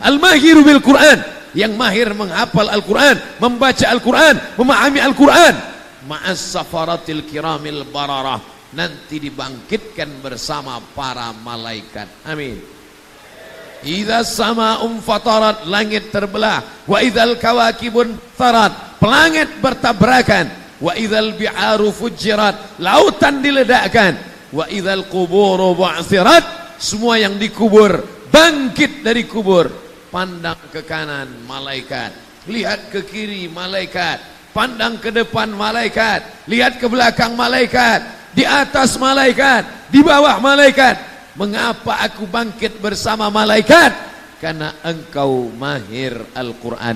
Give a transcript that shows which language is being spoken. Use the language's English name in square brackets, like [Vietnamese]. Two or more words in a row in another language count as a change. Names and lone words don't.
[Arabic] الماهر بالقرآن, [Indonesian] yang mahir menghafal Al-Qur'an, membaca Al-Qur'an, memahami Al-Qur'an. [Arabic] مع السفرة الكرام البررة, [Indonesian] nanti dibangkitkan bersama para malaikat. Amin. [Arabic] إذا السماء انفطرت, [Indonesian] langit terbelah. [Arabic] وإذا الكواكب انتثرت, [Indonesian] planet bertabrakan. [Arabic] وإذا البحار فجرت, [Indonesian] lautan diledakkan. [Arabic] وإذا القبور بعثرت, [Indonesian] semua yang dikubur bangkit dari kubur. Pandang ke kanan malaikat, lihat ke kiri malaikat, pandang ke depan malaikat, lihat ke belakang malaikat, di atas malaikat, di bawah malaikat. Mengapa aku bangkit bersama malaikat? Karena engkau mahir Al-Quran.